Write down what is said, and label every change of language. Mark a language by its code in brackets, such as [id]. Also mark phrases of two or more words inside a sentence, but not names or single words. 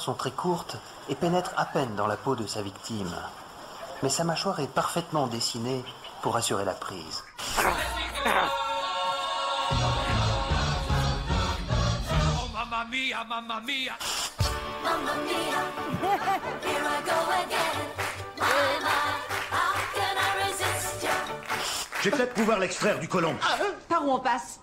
[fr] sont très courtes et pénètrent à peine dans la peau de sa victime. Mais sa mâchoire est parfaitement dessinée pour assurer la prise. [en] Oh, mamma mia, mamma mia. Mamma mia, here I go again. Mama, how can I resist you? [fr] J'ai peut-être pouvoir l'extraire du côlon. Par où on passe?